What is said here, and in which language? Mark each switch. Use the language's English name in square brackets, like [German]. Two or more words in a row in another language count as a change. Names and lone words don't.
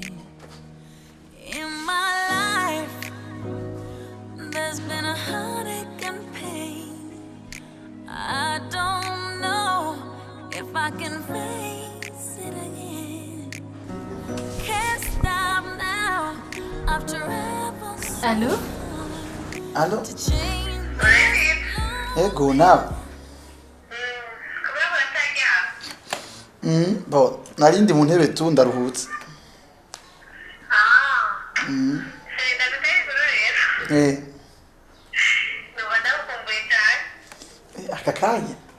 [English] In my life, there's been a heartache and pain. I don't know if I can face it again. Can't stop now. I've traveled so Allô? Allô? to change. [Rundi] Ego nawe. Bo, narindi mu ntebe tu ndaruhutse. Aka kanya.